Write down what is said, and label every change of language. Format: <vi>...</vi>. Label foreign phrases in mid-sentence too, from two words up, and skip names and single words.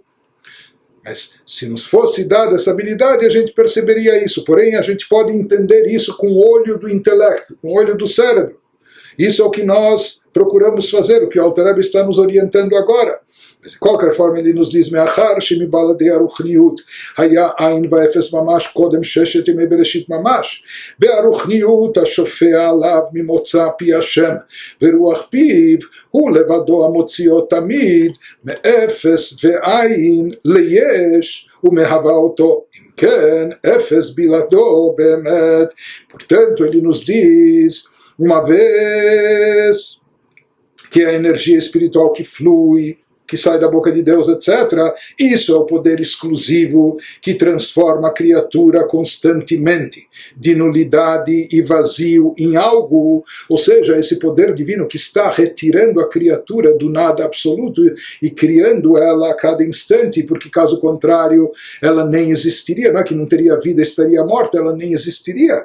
<pt>Mas se nos fosse dada essa habilidade, a gente perceberia isso. Porém, a gente pode entender isso com o olho do intelecto, com o olho do cérebro. Isso é o que nós procuramos fazer, o que o Alter Rebbe está nos orientando agora. Mas de qualquer forma ele nos diz:</pt> <he>"מאחר שמבלעדי הרוחניות היה אין ואפס ממש קודם ששת ימי בראשית ממש והרוחניות השופע עליו ממוצא פי השם ורוח פיו הוא לבדו המוציאו תמיד מאפס ואין ליש ומהוה אותו אם כן אפס בלעדו באמת."</he> <pt>Portanto, ele nos diz, uma vez que a energia espiritual que flui, que sai da boca de Deus, etc., isso é o poder exclusivo que transforma a criatura constantemente de nulidade e vazio em algo, ou seja, esse poder divino que está retirando a criatura do nada absoluto e criando ela a cada instante, porque caso contrário ela nem existiria, não é que não teria vida, estaria morta, ela nem existiria.</pt>